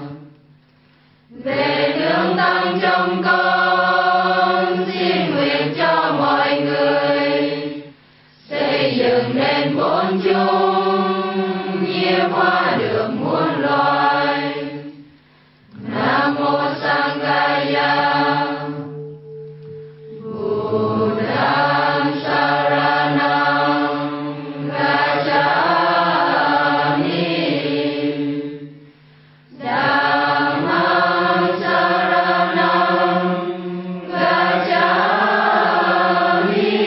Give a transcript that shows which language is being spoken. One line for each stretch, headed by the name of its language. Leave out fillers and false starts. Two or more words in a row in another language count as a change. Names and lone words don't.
Vietnamese: Về đường tăng trong con xin nguyện cho mọi người xây dựng nên bốn chung nhiếp hóa được muôn loài. Nam mô Sanghaya.
Pali: Buddham saranam gacchami. Dhammam saranam gacchami.